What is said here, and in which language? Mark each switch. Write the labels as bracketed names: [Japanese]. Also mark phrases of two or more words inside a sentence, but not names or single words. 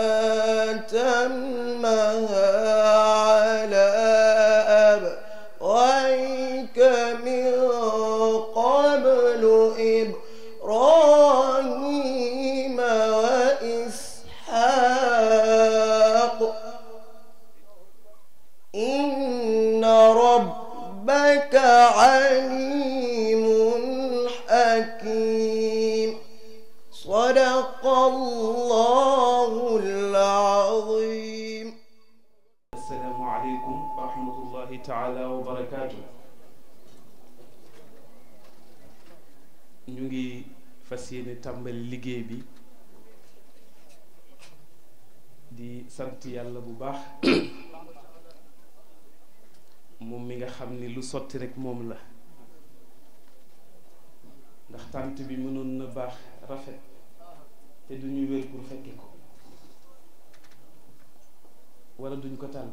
[Arabic] أتمها على أبويك من قبل إبراهيم وإسحاق إن ربك عليم حكيم. صدق الله العظيم. السلام عليكم ورحمة الله تعالى وبركاته. [Wolof] ñu ngi fas yéene tàmbali liggéey bi di sant yàlla bu baax moom mi nga xam ni lu sotti rek moom la, ndax tànt bi mënoon na baax rafet te duñu wér pour fekke ko wala duñ ko tànn.